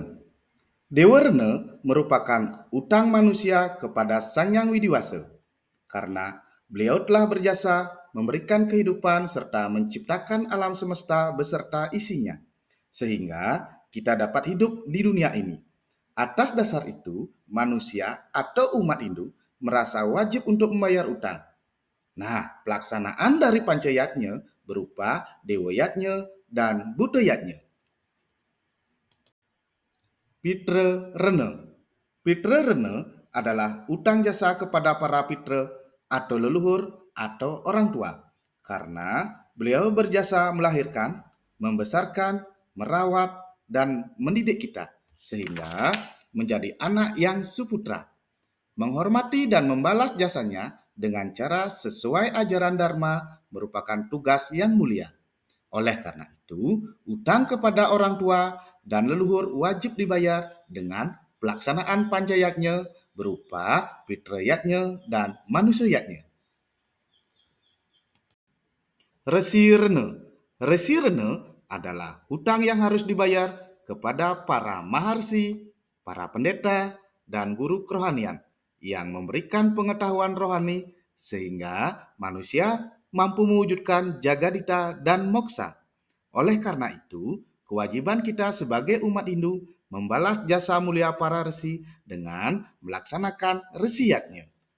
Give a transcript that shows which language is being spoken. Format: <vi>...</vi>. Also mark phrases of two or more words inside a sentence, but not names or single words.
<id>Dewa Rena merupakan utang manusia kepada Sang Yang Widiwasa karena beliau telah berjasa memberikan kehidupan serta menciptakan alam semesta beserta isinya, sehingga kita dapat hidup di dunia ini. Atas dasar itu, manusia atau umat Hindu merasa wajib untuk membayar utang. Nah, pelaksanaan dari pancayatnya berupa dewayatnya dan budayatnya. Pitra Rena. Pitra Rena adalah utang jasa kepada para pitra atau leluhur atau orang tua karena beliau berjasa melahirkan, membesarkan, merawat, dan mendidik kita sehingga menjadi anak yang suputra. Menghormati dan membalas jasanya dengan cara sesuai ajaran Dharma merupakan tugas yang mulia. Oleh karena itu, utang kepada orang tua dan leluhur wajib dibayar dengan pelaksanaan pancayatnya berupa fitrayatnya dan manusayatnya. Resi Rene. Resi Rene adalah hutang yang harus dibayar kepada para maharsi, para pendeta, dan guru kerohanian yang memberikan pengetahuan rohani sehingga manusia mampu mewujudkan jagadita dan moksa. Oleh karena itu, kewajiban kita sebagai umat Hindu membalas jasa mulia para resi dengan melaksanakan resiyatnya.</id>